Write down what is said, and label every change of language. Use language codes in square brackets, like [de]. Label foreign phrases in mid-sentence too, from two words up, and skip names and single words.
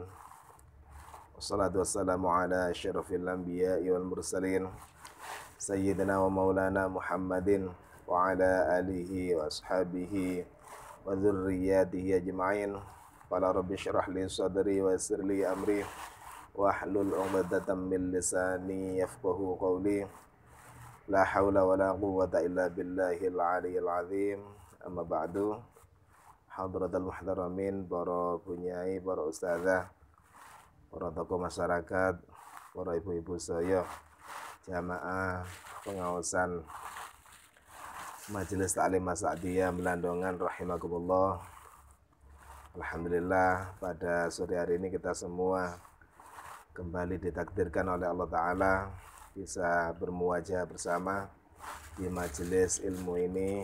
[ar] والصلاة والسلام على أشرف الأنبياء والمرسلين سيدنا ومولانا محمد وعلى آله وأصحابه وذريته أجمعين. قال رب اشرح لي صدري ويسر لي أمري واحلل عقدة من لساني يفقهوا قولي. لا حول ولا قوة إلا بالله العلي العظيم. أما بعد. حضرة المحترمين, [id] para bunyai, para ustazah, para tokoh masyarakat, para ibu-ibu saya, jamaah pengawasan Majelis Ta'lim As-Sa'diyah Melandongan rahimakumullah. Alhamdulillah, pada sore hari ini kita semua kembali ditakdirkan oleh Allah Ta'ala bisa bermuajah bersama di majelis ilmu ini.